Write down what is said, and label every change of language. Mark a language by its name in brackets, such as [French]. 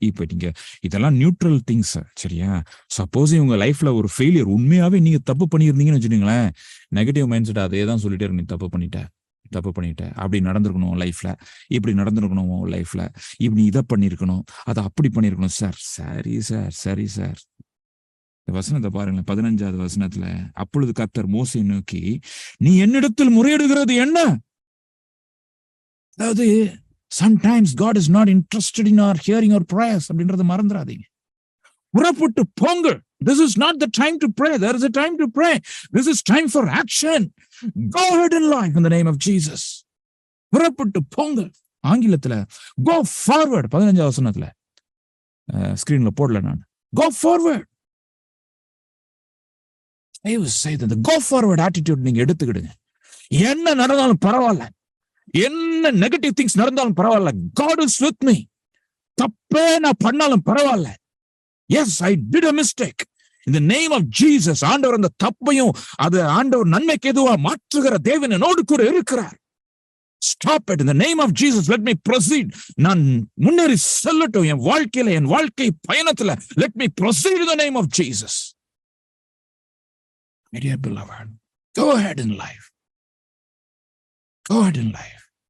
[Tamil] இப்போ நீங்க இதெல்லாம் நியூட்ரல் திங்ஸ், சரியா? சப்போஸ் உங்க லைஃப்ல ஒரு ஃபெயிலியர், உண்மையாவே நீங்க தப்பு பண்ணியிருந்தீங்கன்னு வச்சுக்கோங்களேன், நெகட்டிவ் மைண்ட் செட் அதே தான் சொல்லிட்டே இருக்கு, நீ தப்பு பண்ணிட்ட, அப்படி நடந்திருக்கணும் லைஃப்ல, இப்படி நடந்திருக்கணும் லைஃப்ல, இப்படி இதை பண்ணிருக்கணும், அதை அப்படி பண்ணிருக்கணும். சரி சார். வசனத்தை பாருங்களேன், 15வது வசனத்துல, அப்பொழுது கர்த்தர் மோசே நோக்கி, நீ என்னிடத்தில் முறையிடுகிறது என்ன? அதாவது [English] sometimes God is not interested in our hearing our prayers [Tamil] அப்படின்றத மறந்துடாதீங்க. புறப்பட்டு போங்கள். [English] This is not the time to pray. There is a time to pray. This is time for action. Go ahead in life in the name of Jesus. [Tamil] புறப்பட்டு போங்கள். ஆங்கிலத்துல [English] go forward [Tamil] 15வது வசனத்துல ஸ்கிரீன்ல போடல நான். [English] Go forward. I was say that the go forward attitude [Tamil] நீங்க எடுத்துக்கிடுங்க. என்ன நடந்தாலும் பரவாயில்ல, என்ன நெகட்டிவ் திங்ஸ் நடந்தாலும் பரவாயில்ல, [English] God is with me. [Tamil] தப்பே நான் பண்ணாலும் பரவாயில்ல, [English] yes I did a mistake, in the name of Jesus. [Tamil] ஆண்டவர் அந்த தப்பையும் அது ஆண்டவர் நன்மைக்கு எதுவா மாற்றுகிற தேவன் என்னோடு கூட இருக்கிறார். [English] Stop it, in the name of Jesus, let me proceed. [Tamil] நான் முன்னேறி செல்லட்டும் என் வாழ்க்கையில, என் வாழ்க்கை பயணத்துல. [English] Let me proceed in the name of Jesus. My dear beloved, go ahead in life. Go ahead in life.